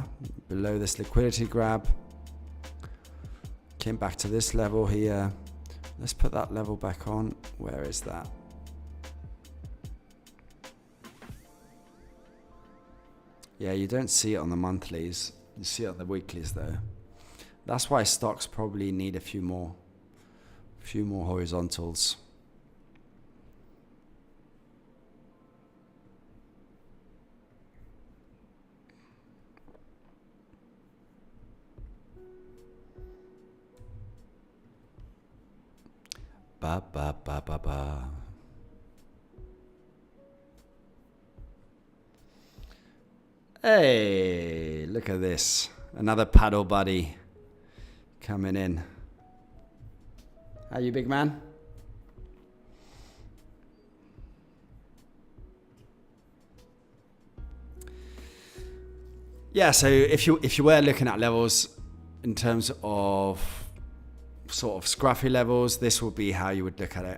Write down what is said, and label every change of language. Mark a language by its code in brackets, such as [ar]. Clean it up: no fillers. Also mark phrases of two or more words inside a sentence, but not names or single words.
[en] Below this liquidity grab. Came back to this level here. Let's put that level back on. Where is that? Yeah, you don't see it on the monthlies. You see it on the weeklies though. That's why stocks probably need a few more horizontals. Ba ba ba ba ba. Hey, look at this. Another paddle buddy coming in. How you, big man? Yeah, so if you were looking at levels in terms of sort of scruffy levels, this will be how you would look at it.